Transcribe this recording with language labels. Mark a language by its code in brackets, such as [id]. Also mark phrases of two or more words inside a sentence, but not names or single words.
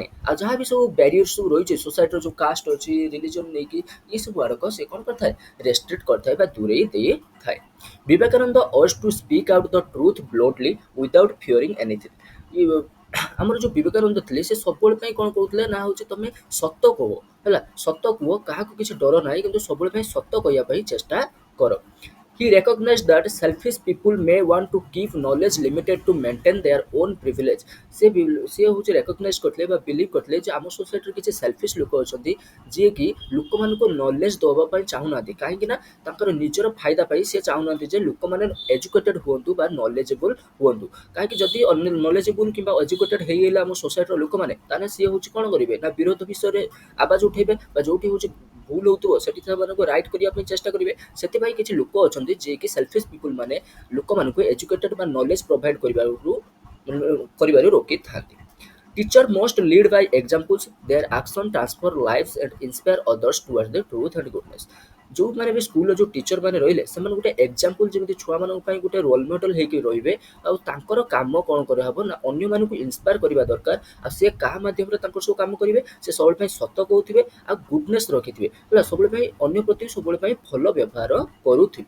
[or] ଆଉ ଯାହା ବି ସବୁ ବ୍ୟାରିୟର୍ ସବୁ ରହିଛି ସୋସାଇଟିର ଯେଉଁ କାଷ୍ଟ ଅଛି, ରିଲିଜନ୍ ନେଇକି ଏସବୁ ଆଡ଼କ ସେ କ'ଣ କରିଥାଏ, ରେଷ୍ଟ୍ରିକ୍ଟ କରିଥାଏ ବା ଦୂରେଇ ଦେଇଥାଏ। [en] ବିବେକାନନ୍ଦ urge to speak out the truth bluntly without fearing anything. [or] ଆମର ଯେଉଁ ବିବେକାନନ୍ଦ ଥିଲେ ସେ ସବୁବେଳେ ପାଇଁ କ'ଣ କହୁଥିଲେ ନା ହେଉଛି ତମେ ସତ କୁହ ହେଲା, ସତ କୁହ, କାହାକୁ କିଛି ଡର ନାହିଁ, କିନ୍ତୁ ସବୁବେଳେ ପାଇଁ ସତ କହିବା ପାଇଁ ଚେଷ୍ଟା କର। [en] He recognized that selfish people may want to keep knowledge limited to maintain their own privilege। [or] ସେ ହେଉଛି ରେକଗ୍ନାଇଜ୍ କରିଥିଲେ ବା ବିଲିଭ୍ କରିଥିଲେ ଯେ ଆମ ସୋସାଇଟିରେ କିଛି ସେଲ୍ଫିସ୍ ଲୋକ ଅଛନ୍ତି ଯିଏକି ଲୋକମାନଙ୍କୁ ନଲେଜ୍ ଦେବା ପାଇଁ ଚାହୁଁନାହାନ୍ତି, କାହିଁକି ନା ତାଙ୍କର ନିଜର ଫାଇଦା ପାଇଁ ସେ ଚାହୁଁନାହାନ୍ତି ଯେ ଲୋକମାନେ ଏଜୁକେଟେଡ୍ ହୁଅନ୍ତୁ ବା ନଲେଜେବୁଲ୍ ହୁଅନ୍ତୁ। କାହିଁକି ଯଦି ନଲେଜେବୁଲ୍ କିମ୍ବା ଏଜୁକେଟେଡ୍ ହେଇଗଲେ ଆମ ସୋସାଇଟିର ଲୋକମାନେ, ତାହେଲେ ସିଏ ହେଉଛି କ'ଣ କରିବେ ନା ବିରୋଧ ବିଷୟରେ ଆବାଜ ଉଠାଇବେ ବା ଯେଉଁଠି ହେଉଛି ଭୁଲ ହେଉଥିବ ସେଠି ସେମାନଙ୍କୁ ରାଇଟ୍ କରିବା ପାଇଁ ଚେଷ୍ଟା କରିବେ। ସେଥିପାଇଁ କିଛି ଲୋକ ଅଛନ୍ତି ଯିଏକି [en] selfish people [or] ମାନେ ଲୋକମାନଙ୍କୁ ଏଜୁକେଟେଡ୍ ବା ନଲେଜ୍ ପ୍ରୋଭାଇଡ୍ କରିବାରୁ ରୋକିଥାନ୍ତି। [en] Teacher must lead by examples, their action transform lives and inspire others towards the truth and goodness। [or] ଯେଉଁମାନେ ବି ସ୍କୁଲର ଯେଉଁ ଟିଚର ମାନେ ରହିଲେ ସେମାନେ ଗୋଟେ ଏକ୍ଜାମ୍ପଲ୍ ଯେମିତି ଛୁଆମାନଙ୍କ ପାଇଁ ଗୋଟେ [en] role model [or] ହେଇକି ରହିବେ, ଆଉ ତାଙ୍କର କାମ କ'ଣ କରାହେବ ନା ଅନ୍ୟମାନଙ୍କୁ ଇନ୍ସପାୟାର କରିବା ଦରକାର। ଆଉ ସେ କାହା ମାଧ୍ୟମରେ ତାଙ୍କର ସବୁ କାମ କରିବେ, ସେ ସବୁବେଳେ ପାଇଁ ସତ କହୁଥିବେ ଆଉ ଗୁଡନେସ୍ ରଖିଥିବେ ହେଲା, ସବୁବେଳେ ପାଇଁ ଅନ୍ୟ ପ୍ରତି ସବୁବେଳେ ପାଇଁ ଭଲ ବ୍ୟବହାର କରୁଥିବେ।